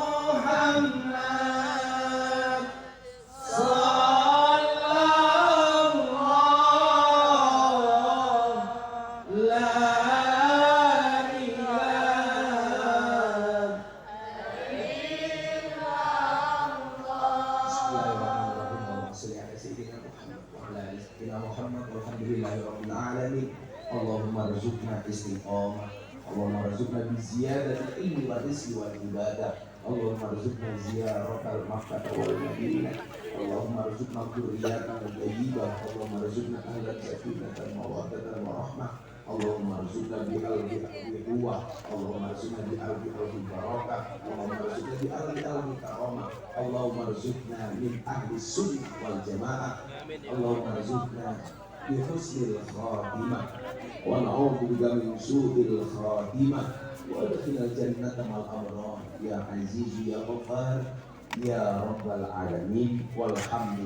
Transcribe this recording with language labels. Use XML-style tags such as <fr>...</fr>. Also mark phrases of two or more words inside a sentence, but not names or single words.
<ar>محمد صلى الله لا إله اللهم ارزقنا استقامة اللهم ارزقنا بزيادة العلم والرزق والعبادة اللهم ارزقنا زيارة مكة والمدينة اللهم ارزقنا ذريةً طيبةً اللهم ارزقنا أهلاً سكينةً مودةً ورحمةً اللهم ارزقنا بقلب قوة اللهم ارزقنا بقلب بركة اللهم ارزقنا بقلب كرامة اللهم ارزقنا من أهل السنة والجماعة اللهم ارزقنا بحسن الخاتمة ونعوذ بك من سوء الخاتمة وأدخلنا الجنة مع الأبرار يا عزيز يا غفار يا رب العالمين والحمد لله.</ar>